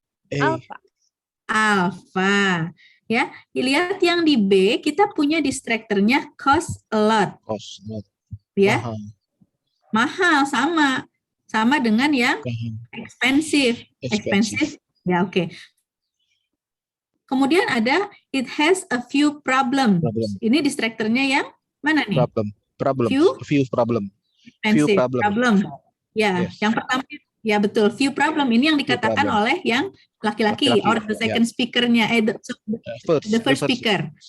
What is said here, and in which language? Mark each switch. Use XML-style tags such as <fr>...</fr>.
<en>Alpha.</en> <id>alpha. Ya, lihat yang di B kita punya distractornya</id> <en>cost a lot. Cost not.</en> <id>Ya, Mahal. mahal sama dengan yang expensive.</id> <en>Expensive.</en> <id>Ya, oke. Kemudian ada</id> <en>it has a few problems. Problem.</en> <id>Ini distractornya yang mana nih?</id> <en>Problem. Few? Few problem. Expensive. problem. Problem. Ya, Yes.</en> <id>yang pertama ya betul</id> <en>few problem</en> <id>ini yang dikatakan</id> <en>problem.</en> <id>oleh yang laki-laki Laki-laki,</id> <en>or the second speakernya the first speaker.</en>